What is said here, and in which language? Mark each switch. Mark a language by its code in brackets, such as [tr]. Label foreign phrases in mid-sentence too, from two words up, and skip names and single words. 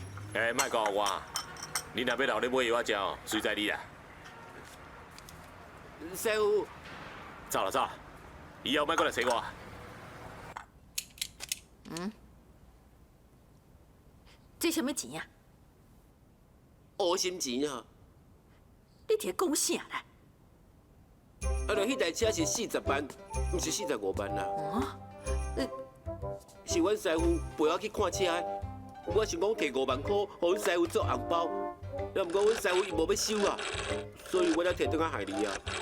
[nan] 莫教我，你若要留咧买药仔食，随在你啦。师傅，走啦走啦，以后莫过来找我。这什么钱啊？黑心钱啊！你伫讲啥啦？迄台车是40万，毋是45万啦。是阮师傅陪我去看车的，我想讲摕5万块，互阮师傅做红包，要毋过阮师傅伊无要收啊，所以我才摕倒来害你啊。